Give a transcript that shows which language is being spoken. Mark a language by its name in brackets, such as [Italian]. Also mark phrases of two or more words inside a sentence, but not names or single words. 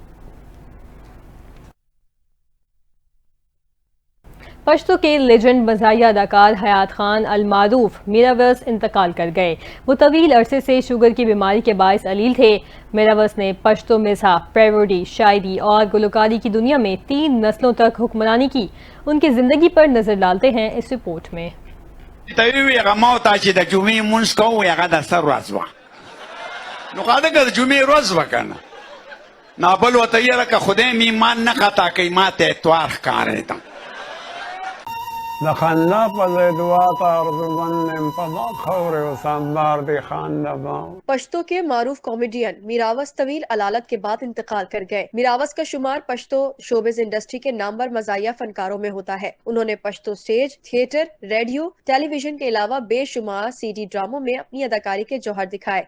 [Urdu] پشتو کے لیجنڈ مزاحیہ اداکار حیات خان المعروف میراوس انتقال کر گئے۔ وہ طویل عرصے سے شوگر کی بیماری کے باعث علیل تھے۔ میراوس نے پشتو مزاح، پیروڈی، شاعری اور گلوکاری کی دنیا میں 3 نسلوں تک حکمرانی کی۔ ان کی زندگی پر نظر ڈالتے ہیں اس رپورٹ میں۔ [Pashto] تاوی هغه ما ته چې د جمعې مونځ کوو هغه د سر ورځ وه، نو خو هغه د جمعې ورځ وه که نه، نابل ورته یې لکه خدای مې ایمان نه خطا کوي، ما ته اتوار ښکارېده. دخلنا پزیدوات آرزومندم پدا خور و سنبار دی خاندباؤ۔ [Urdu] پشتو کے معروف کامیڈین میراوس طویل علالت کے بعد انتقال کر گئے۔ میراوس کا شمار پشتو شوبز انڈسٹری کے نامور مزاحیہ فنکاروں میں ہوتا ہے۔ انہوں نے پشتو سٹیج، تھیٹر، ریڈیو، ٹیلی ویژن کے علاوہ بے شمار CD ڈراموں میں اپنی اداکاری کے جوہر دکھائے۔